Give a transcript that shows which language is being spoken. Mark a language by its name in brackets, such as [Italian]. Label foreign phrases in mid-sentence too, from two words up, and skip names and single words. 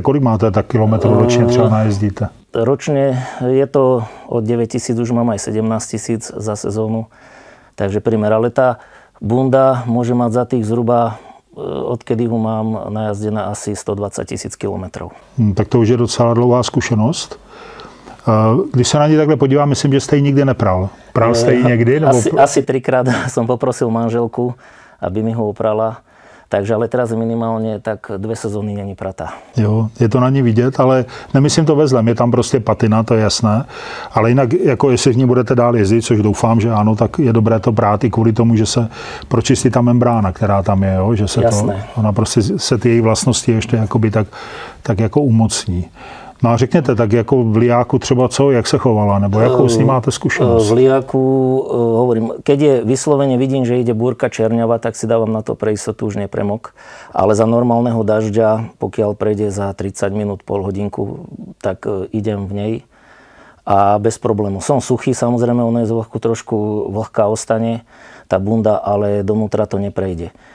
[Czech] Kolik máte tak [Slovak] kilometrov ročne [Czech] třeba najezdíte? [Slovak] Ročne je to od 9 000, už mám aj 17 000 za sezónu. Takže primer, ale tá bunda môže mať za tých zhruba, odkedy ho mám najazdené, asi 120 000 kilometrov. [Czech] Tak to už je docela dlouhá zkušenost. Když se na ní takhle podívám, myslím, že jste ji nikdy nepral. Pral jste ji někdy? Nebo... [Slovak] Asi 3-krát som poprosil manželku, aby mi ho oprala. Takže ale teraz minimálně tak 2 sezóny [Czech] není pratá. Jo, je to na ní vidět, ale nemyslím to ve zlém. Je tam prostě patina, to je jasné. Ale jinak, jako jestli v ní budete dál jezdit, což doufám, že ano, tak je dobré to brát i kvůli tomu, že se pročistí ta membrána, která tam je, jo? Že se jasné. Ona prostě se ty její vlastnosti ještě jakoby tak jako umocní. No a řekněte, tak jako v lijáku třeba co, jak se chovala, nebo jakou s ní máte zkušenosť? [Slovak] V lijáku, hovorím, keď je vyslovene vidím, že ide búrka čerňava, tak si dávam na to pre istotu, už nepremok. Ale za normálneho dažďa, pokiaľ prejde za 30 minút, pol hodinku, tak idem v nej. A bez problému. Som suchý, samozrejme, ono je z vlhku trošku vlhká ostane, tá bunda, ale donútra to neprejde.